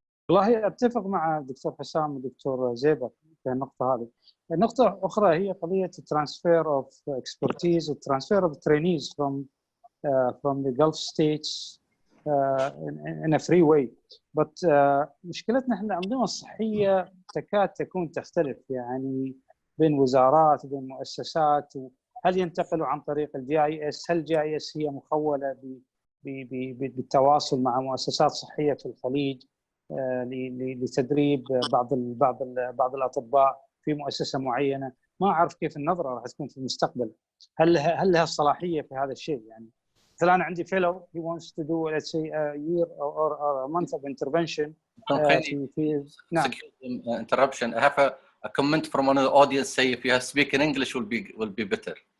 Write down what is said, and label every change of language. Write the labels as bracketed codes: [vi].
[ar] والله اتفق مع الدكتور حسام والدكتور زيبر في النقطه هذه. النقطه اخرى هي قضيه [en] transfer of expertise transfer of trainees from the Gulf states in a free way. [ar] But مشكلتنا احنا الانظمه الصحيه تكاد تكون تختلف يعني بين وزارات وبين مؤسسات. هل ينتقلوا عن طريق الGIS؟ هل الGIS هي مخوله بالتواصل مع مؤسسات صحيه في الخليج لتدريب بعض الاطباء في مؤسسه معينه؟ ما اعرف كيف النظره راح تكون في المستقبل. هل لها الصلاحيه في هذا الشيء؟ يعني مثلا انا عندي [en] fellow he wants to do let's say a year or a month of intervention في نعم. Interruption. I have a comment from one of the audience say if you have speak in English will be better.